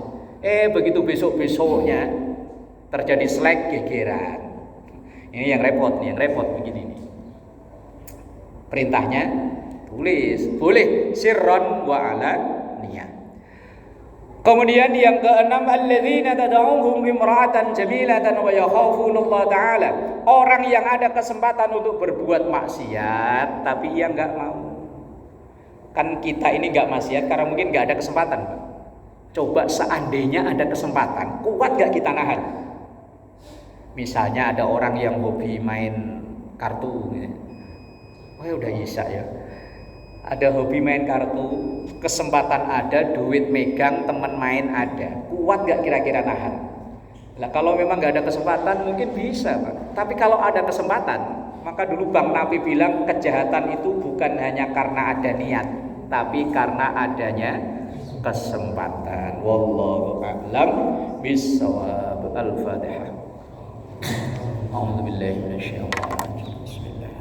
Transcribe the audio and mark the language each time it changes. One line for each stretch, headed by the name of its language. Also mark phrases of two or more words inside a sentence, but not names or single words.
Indonesian: Begitu besok-besoknya terjadi slack, gegeran. Ini yang repot begini nih. Perintahnya tulis, boleh
Arabic: سرا وعلانية.
Indonesian: Kemudian yang keenam,
Arabic: الذين تدعوهم امرأة جميلة ويخافون الله تعالى.
Indonesian: Orang yang ada kesempatan untuk berbuat maksiat tapi ia enggak mau. Kan kita ini enggak maksiat karena mungkin enggak ada kesempatan, Pak. Coba seandainya ada kesempatan, kuat enggak kita nahan? Misalnya ada orang yang hobi main kartu gitu. Udah isya ya. Ada hobi main kartu, kesempatan ada, duit megang, teman main ada. Kuat gak kira-kira nahan? Nah, kalau memang gak ada kesempatan mungkin bisa, Pak. Tapi kalau ada kesempatan, maka dulu Bang Nabi bilang kejahatan itu bukan hanya karena ada niat, tapi karena adanya kesempatan.
Arabic: والله أعلم بالصواب. Al-Fatihah. أعوذ بالله من الشيطان الرجيم.